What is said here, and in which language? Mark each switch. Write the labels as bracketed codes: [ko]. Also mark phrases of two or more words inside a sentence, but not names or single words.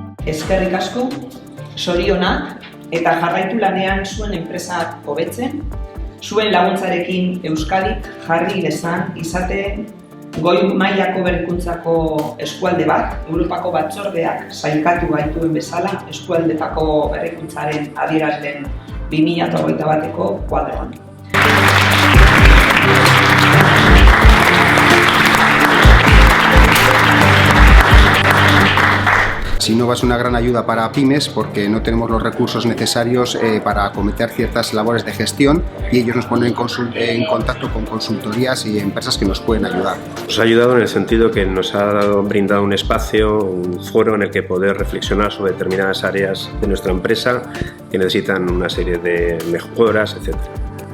[eu] eskerrik asko, zorionak eta jarraitu lanean zuen enpresak hobetzen, zuen laguntzarekin Euskadik jarri dezan izaten goi mailako berrikuntzako eskualde bat, Europako Batzordeak sailkatu gaituen bezala eskualdetako berrikuntzaren adierazleen 2021ko kuadroan. [es] Sinova es una gran ayuda para pymes porque no tenemos los recursos necesarios para acometer ciertas labores de gestión y ellos nos ponen en contacto con consultorías y empresas que nos pueden ayudar. Nos ha ayudado en el sentido que nos ha brindado un espacio, un foro en el que poder reflexionar sobre determinadas áreas de nuestra empresa que necesitan una serie de mejoras, etc.